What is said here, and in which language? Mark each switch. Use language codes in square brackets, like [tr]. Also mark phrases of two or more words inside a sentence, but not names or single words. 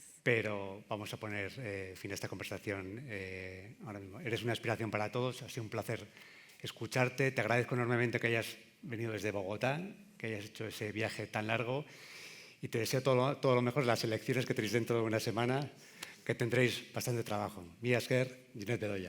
[es] Pero vamos a poner fin a esta conversación ahora mismo. Eres una inspiración para todos, ha sido un placer escucharte. Te agradezco enormemente que hayas venido desde Bogotá, que hayas hecho ese viaje tan largo, y te deseo todo lo mejor en las elecciones que tenéis dentro de una semana, que tendréis bastante trabajo. [eu] Mila esker, Ginette Bedoya.